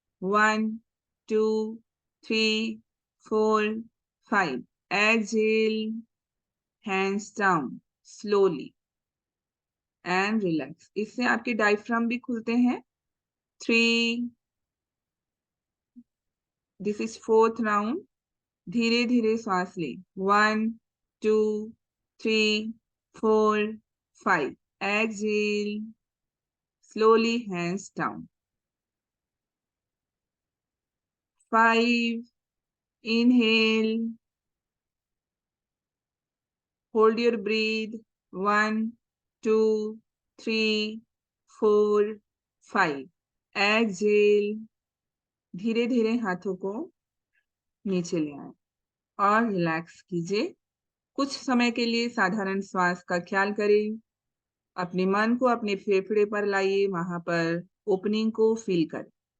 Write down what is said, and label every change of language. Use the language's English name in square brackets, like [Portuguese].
[English] 1 2 3 4 5 exhale, hands down slowly and relax. [Hindi] इससे आपके diaphragm भी खुलते हैं। 3, [English] This is 4th round. [Hindi] धीरे धीरे श्वास लें। [English] 1 2 3 4 5 exhale, slowly hands down. 5, inhale, hold your breath. [Hindi] 1 2 3 4 5 exhale, धीरे धीरे हाथों को नीचे ले आए और रिलैक्स कीजिए। कुछ समय के लिए साधारण श्वास का ख्याल करें। अपने मन को अपने फेफड़े पर लाइए, वहां पर ओपनिंग को फील करें।